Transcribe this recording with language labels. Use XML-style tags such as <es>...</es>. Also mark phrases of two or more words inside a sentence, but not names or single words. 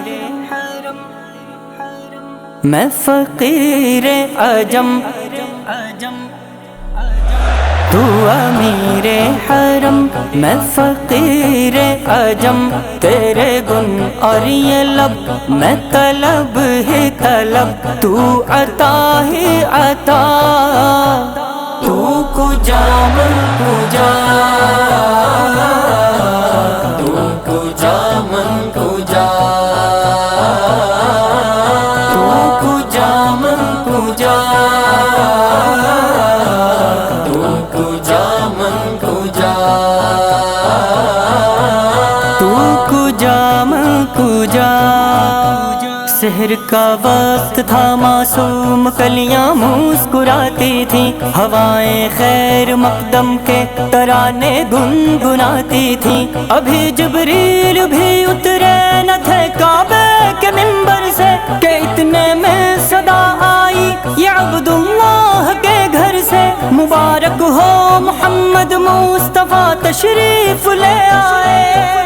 <ur>میں فقیر عجم، تو امیر حرم میں فقیر عجم، تیرے گن اور یہ لب میں طلب ہی طلب، تو عطا ہی عطا،</ur> <fa>تو کجا من کجا، تو کجا من کجا، تو کجا من کجا، تو کجا من کجا، تو کجا من کجا۔</fa> <ur>سحر کا وقت تھا، معصوم کلیاں مسکراتی تھیں، ہوائیں خیر مقدم کے ترانے گنگناتی تھیں، ابھی جبریل بھی اترے نہ تھے کعبے کے منبر سے کہ اتنے میں صدا آئی یہ عبداللہ کے گھر سے، مبارک ہو محمد مصطفیٰ تشریف لے آئے،</ur>